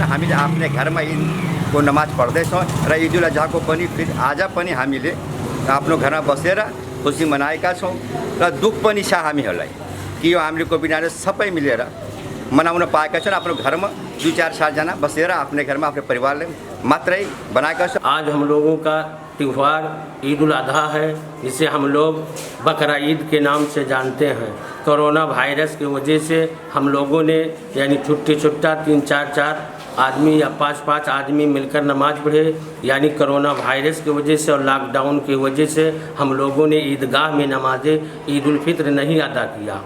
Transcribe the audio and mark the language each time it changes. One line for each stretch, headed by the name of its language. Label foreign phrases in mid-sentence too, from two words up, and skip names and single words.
Nepali: हामीले आफ्नै घरमा ईदको नमाज पढ्दैछौँ र ईद उल अजहाको पनि फेरि आज पनि हामीले आफ्नो घरमा बसेर खुसी मनाएका छौँ र दुःख पनि छ हामीहरूलाई कि यो हामीले कोभिड-19 सबै मिलेर मनाउन पाएका छौँ। आफ्नो घरमा 2-4 जना बसेर
Hindi: अपने घर में अपने परिवार
Nepali: मात्रै बनाएका छौँ।
Hindi: आज हम लोगों का त्यौहार ईद उल अजहा है, जिसे हम लोग बकरा ईद के नाम से जानते हैं। कोरोना वायरस की वजह से हम लोगों ने यानी छुट्टा 3-4 आदमी या 5-5 आदमी मिलकर नमाज पढ़े, यानी कोरोना वायरस की वजह से और लॉकडाउन की वजह से हम लोगों ने ईदगाह में नमाज़ ईद उल फित्र नहीं अदा किया।